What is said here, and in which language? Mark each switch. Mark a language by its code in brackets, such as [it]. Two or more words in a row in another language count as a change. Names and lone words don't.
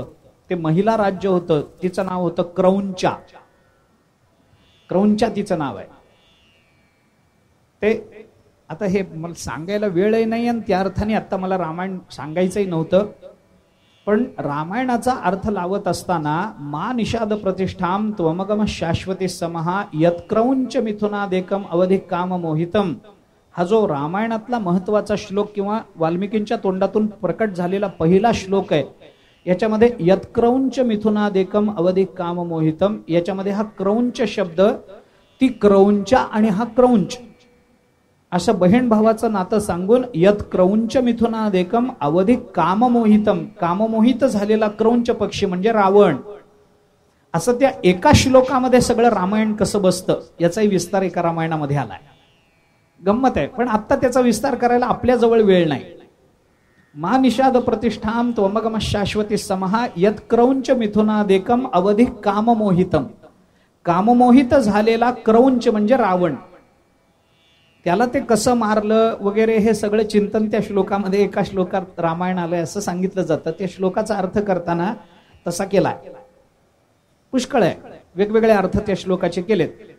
[mr] ते महिला राज्य होतं. तिचं नाव होतं क्रौंचा. क्रौंचा तिचं नाव आहे. ते आता हे मला सांगायला वेळही नाही आणि त्या अर्थाने आता मला रामायण सांगायचंही नव्हतं. पण रामायणाचा अर्थ लावत असताना [sa] मा निषाद प्रतिष्ठाम त्वमगम शाश्वती समहा यत्क्रौंच मिथुनादेकम अवधिक काम मोहितम, [mr] हा जो रामायणातला महत्वाचा श्लोक किंवा वाल्मिकींच्या तोंडातून प्रकट झालेला पहिला श्लोक आहे, याच्यामध्ये [sa] यत्क्रौंच मिथुनादेकम अवधिक काम मोहितम, [mr] याच्यामध्ये हा क्रौंच शब्द, ती क्रौंचा आणि हा क्रौंच असं बहीण भावाचं नातं सांगून [sa] यत क्रौंच मिथुनादेकम अवधिक काममोहितम, [mr] काममोहित झालेला क्रौंच पक्षी म्हणजे रावण, असं त्या एका श्लोकामध्ये सगळं रामायण कसं बसतं याचाही विस्तार एका रामायणामध्ये आलाय. गंमत आहे, पण आता त्याचा विस्तार करायला आपल्या जवळ वेळ नाही. [sa] मा निषाद प्रतिष्ठाम त्वमगम शाश्वती समहा यत क्रौंच मिथुनादेकम अवधिक काममोहितम, [mr] काममोहित झालेला क्रौंच म्हणजे रावण, त्याला ते कसं मारलं वगैरे हे सगळं चिंतन त्या श्लोकामध्ये एका श्लोकात रामायण आलंय असं सांगितलं जातं. त्या श्लोकाचा अर्थ करताना तसा केलाय. पुष्कळ आहे, वेगवेगळे अर्थ त्या श्लोकाचे केलेत.